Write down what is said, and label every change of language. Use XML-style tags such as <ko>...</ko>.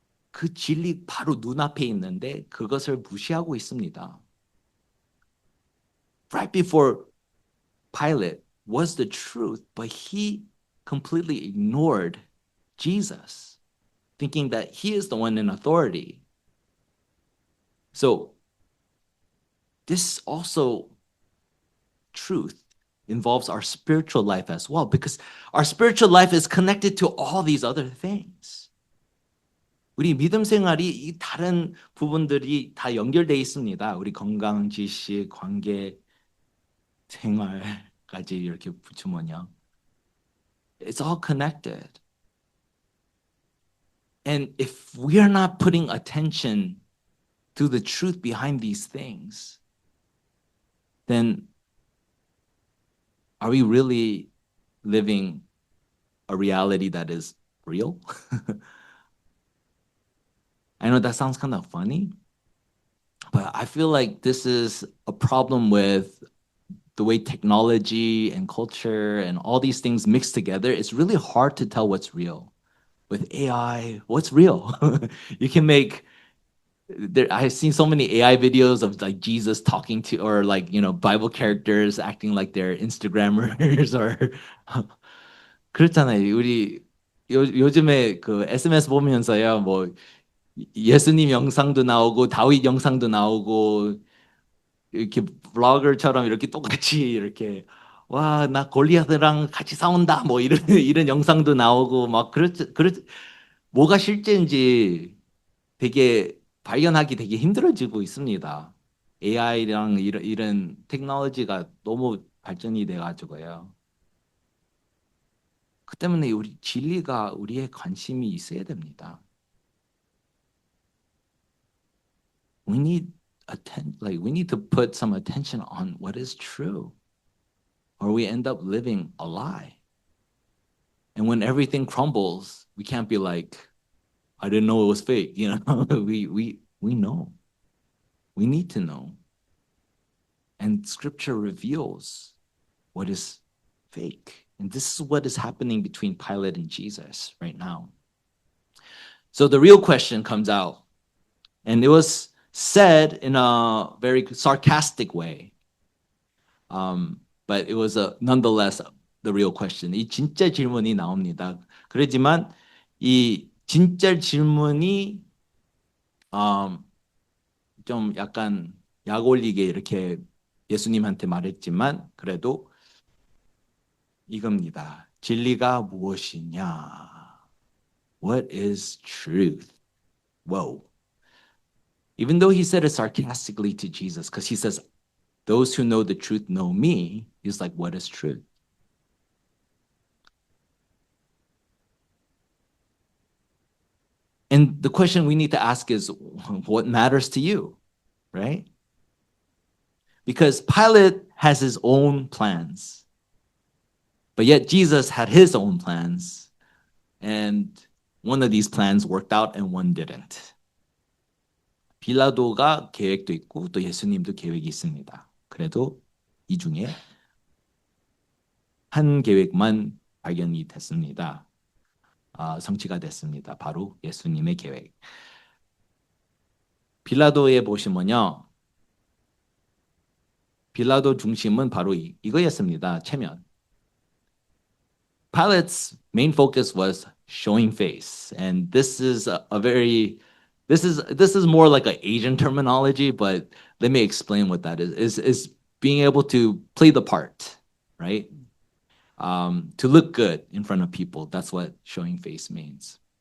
<ko>그 진리 바로 눈앞에 있는데 그것을 무시하고 있습니다.</ko> <en>Right before Pilate was the truth, but he completely ignored Jesus, thinking that he is the one in authority. So this also truth involves our spiritual life as well, because our spiritual life is connected to all these other things.</en> <ko>우리 믿음 생활이 이 다른 부분들이 다 연결되어 있습니다. 우리 건강, 지식, 관계, 생활까지 이렇게 붙이면요.</ko> <en>It's all connected. And if we are not putting attention to the truth behind these things, then are we really living a reality that is real? I know that sounds kind of funny, but I feel like this is a problem with the way technology and culture and all these things mix together. It's really hard to tell what's real. With AI, what's real? You can make I've seen so many AI videos of like Jesus talking to or like Bible characters acting like they're Instagrammers or</en> <ko>그렇잖아요. 우리 요즘에 그 SMS 보면서요, 뭐 예수님 영상도 나오고 다윗 영상도 나오고 이렇게 블로거처럼 이렇게 똑같이 이렇게 와, 나 골리앗이랑 같이 싸운다 뭐 이런 이런 영상도 나오고 막 뭐가 실제인지 되게 발견하기 되게 힘들어지고 있습니다. AI랑 이런 테크놀로지가 너무 발전이 돼 가지고요. 그 때문에 우리 진리가 우리의 관심이 있어야 됩니다.</ko> <en>We need we need to put some attention on what is true, or we end up living a lie. And when everything crumbles, we can't be like, I didn't know it was fake. We know. We need to know. And scripture reveals what is fake. And this is what is happening between Pilate and Jesus right now. So the real question comes out, and it was said in a very sarcastic way. But it was nonetheless the real question.</en> <ko>이 진짜 질문이 나옵니다. 그렇지만 이 진짜 질문이 좀 약간 약 올리게 이렇게 예수님한테 말했지만 그래도 이겁니다. 진리가 무엇이냐?</ko> <en>What is truth? Whoa. Even though he said it sarcastically to Jesus, because he says, those who know the truth know me, he's like, what is truth? And the question we need to ask is, what matters to you, right? Because Pilate has his own plans, but yet Jesus had his own plans. And one of these plans worked out and one didn't.</en> <ko>빌라도가 계획도 있고 또 예수님도 계획이 있습니다. 그래도 이 중에 한 계획만 발견이 됐습니다. 성취가 됐습니다. 바로 예수님의 계획. 빌라도에 보시면요. 빌라도 중심은 바로 이거였습니다. 체면.</ko> <en>Pilate's main focus was showing face, and this is this is more like an Asian terminology, but let me explain what that is being able to play the part, right? To look good in front of people. That's what showing face means.</en>